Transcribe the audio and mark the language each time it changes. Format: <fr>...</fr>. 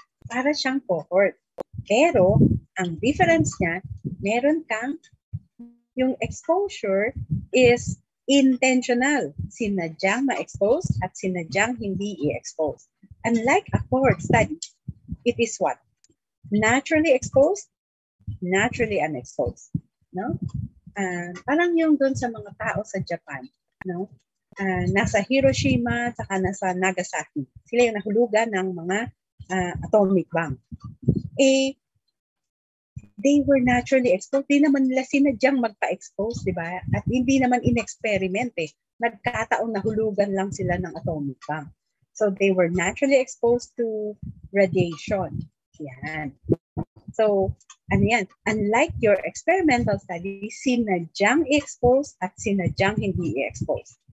<tl>Para siyang cohort. Pero, ang difference niya, meron kang,</tl> <en>yung exposure is intentional.</en> <tl>Sinadyang ma-expose at sinadyang hindi i-expose.</tl> <en>Unlike a cohort study, it is what? Naturally exposed, naturally unexposed. No?</en> <tl>Parang yung doon sa mga tao sa Japan, no? Nasa Hiroshima saka nasa Nagasaki. Sila yung nahulugan ng mga atomic bomb.</tl> <en>they were naturally exposed.</en> <tl>Di naman nila sinadyang magpa-expose, di ba? At hindi naman in-experiment eh. Nagkataon na hulugan lang sila ng atomic bomb.</tl> <en>So they were naturally exposed to radiation.</en> <tl>Yan. So, ano yan?</tl> <en>Unlike your experimental study,</en> <tl>sinadyang i-expose at sinadyang hindi i-expose.</tl>